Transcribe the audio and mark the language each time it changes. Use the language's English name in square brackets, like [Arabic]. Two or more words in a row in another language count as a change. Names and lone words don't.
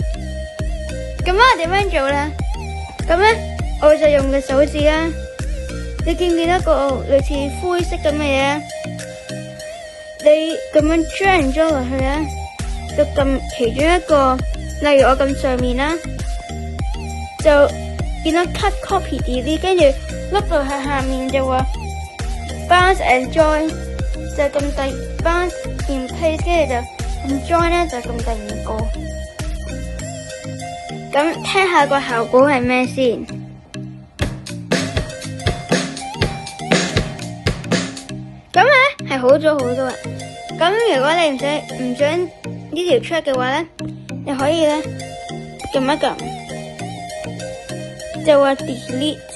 [Cantonese] 咁我點樣做咧？咁咧我就用個手指啦， 你見唔見到一個類似灰色咁嘅嘢？你咁樣將落去咧，就撳其中一個，例如我撳上面啦，就見到 [English] cut copy delete， [Cantonese] 跟住碌到喺下面就話 [English] bounce and join， [Cantonese] 就撳第 [English] bounce and paste， [Cantonese] 跟住就撳 join 咧，就撳第二個。咁聽下個效果係咩先？咁咧係好咗好多啊！咁如果你唔想呢條 track 嘅話咧，你可以咧撳一撳，就話 delete。